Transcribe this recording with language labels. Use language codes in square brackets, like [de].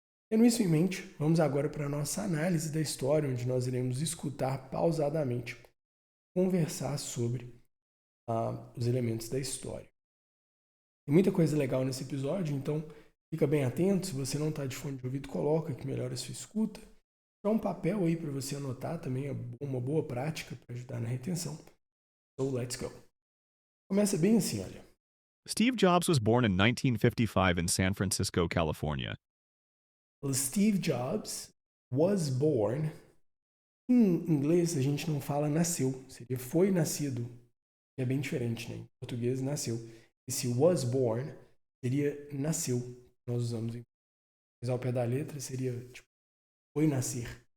[pt] Tendo isso em mente, vamos agora para a nossa análise da história, onde nós iremos escutar pausadamente, conversar sobre os elementos da história. Tem muita coisa legal nesse episódio, então fica bem atento. Se você não está de fone de ouvido, coloca que melhora a sua escuta. Dá um papel aí para você anotar também, é uma boa prática para ajudar na retenção. [en] So, let's go. [pt] Começa bem assim, olha. [en] Steve Jobs was born in 1955 in San Francisco, California. Steve Jobs was born. [pt] Em inglês a gente não fala nasceu, seria foi nascido. É bem diferente, né? Em português, nasceu. Esse [en] was born [pt] seria nasceu. Nós usamos mas ao pé da letra seria tipo, foi nascer.